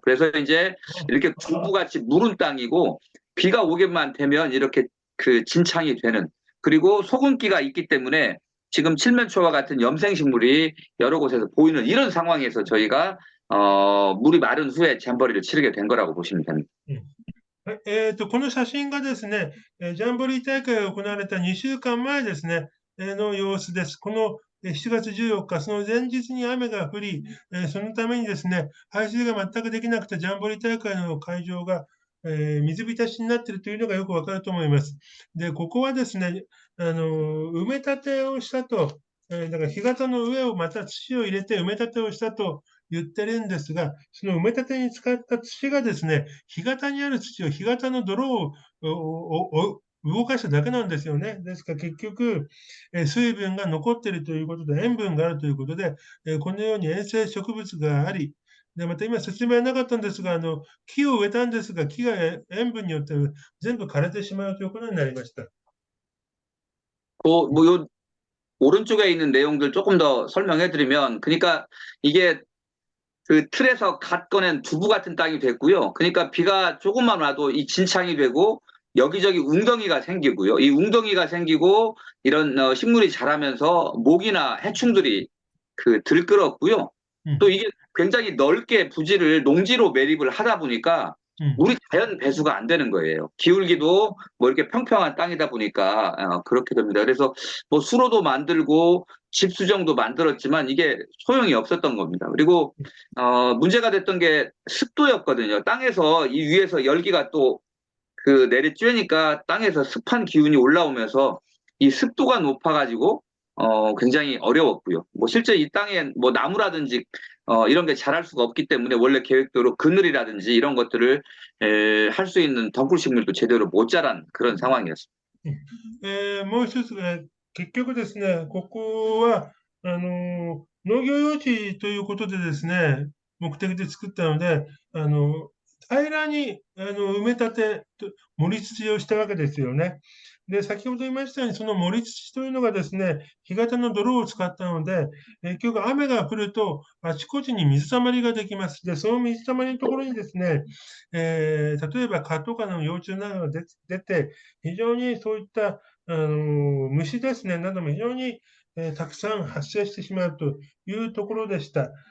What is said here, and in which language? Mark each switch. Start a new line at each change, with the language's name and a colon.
Korean: 그래서 이제 이렇게 굴부같이 무른 땅이고 비가 오게만 되면 이렇게 그 진창이 되는, 그리고 소금기가 있기 때문에 지금 칠면초와 같은 염생식물이 여러 곳에서 보이는 이런 상황에서 저희가 물이 마른 후에 잼버리를 치르게 된 거라고 보시면 됩니다.
Japanese: はい、この写真がですね、ジャンボリー大会が行われた2週間前ですね、の様子です。この7月14日、その前日に雨が降り、そのためにですね、排水が全くできなくて、ジャンボリー大会の会場が、水浸しになっているというのがよくわかると思います。で、ここはですね、埋め立てをしたと、だから干潟の上をまた土を入れて埋め立てをしたと言ってるんですが、その埋め立てに使った土がですね、干潟にある土を、干潟の泥を動かしただけなんですよね。ですから結局、水分が残っているということで、塩分があるということで、このように塩生植物があり、でまた今説明はなかったんですが、木を植えたんですが、木が塩分によって全部枯れてしまうということになりました。
Korean: 요 오른쪽에 있는 내용들 조금 더 설명해 드리면, 그러니까 이게 그 틀에서 갓 꺼낸 두부 같은 땅이 됐고요. 그러니까 비가 조금만 와도 이 진창이 되고 여기저기 웅덩이가 생기고요. 이 웅덩이가 생기고 이런 식물이 자라면서 모기나 해충들이 들끓었고요. 또 이게 굉장히 넓게 부지를 농지로 매립을 하다 보니까 물이 자연 배수가 안 되는 거예요. 기울기도 뭐 이렇게 평평한 땅이다 보니까 그렇게 됩니다. 그래서 뭐 수로도 만들고 집 수정도 만들었지만 이게 소용이 없었던 겁니다. 그리고 문제가 됐던 게 습도였거든요. 땅에서 이 위에서 열기가 또 내리쬐니까 땅에서 습한 기운이 올라오면서 이 습도가 높아가지고 굉장히 어려웠고요. 뭐 실제 이 땅에 뭐 나무라든지 이런 게 자랄 수가 없기 때문에 원래 계획대로 그늘이라든지 이런 것들을 할 수 있는 덩굴 식물도 제대로 못 자란 그런 상황이었습니다.
Japanese: もう一つが、結局ですね、ここは、農業用地ということでですね、目的で作ったので、平らに埋め立て、盛り土をしたわけですよね。で、先ほど言いましたように、その盛り土というのがですね、干潟の泥を使ったので、結局雨が降ると、あちこちに水たまりができます。で、その水たまりのところにですね、例えば蚊とかの幼虫などが出て、非常にそういった虫ですね、なども非常にたくさん発生してしまうというところでした。